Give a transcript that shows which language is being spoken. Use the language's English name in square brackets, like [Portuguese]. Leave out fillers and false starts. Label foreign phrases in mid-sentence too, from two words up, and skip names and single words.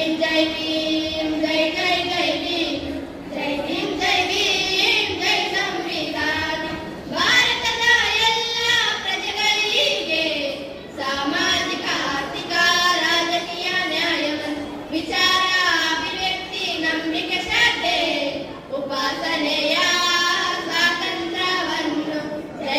[Hindi] जय भीम जय जय जय भीम जय भीम जय भीम जय संविधान [Kannada] ಭಾರತದ ಎಲ್ಲ ಪ್ರಜೆಗಳಿಗೆ ಸಾಮಾಜಿಕ ಆರ್ಥಿಕ ರಾಜಕೀಯ ನ್ಯಾಯವನ್ನು ವಿಚಾರ ಅಭಿವ್ಯಕ್ತಿ ನಂಬಿಕೆ ಶ್ರದ್ಧೆ ಉಪಾಸನೆಯ ಸ್ವಾತಂತ್ರ್ಯವನ್ನು ಜೈ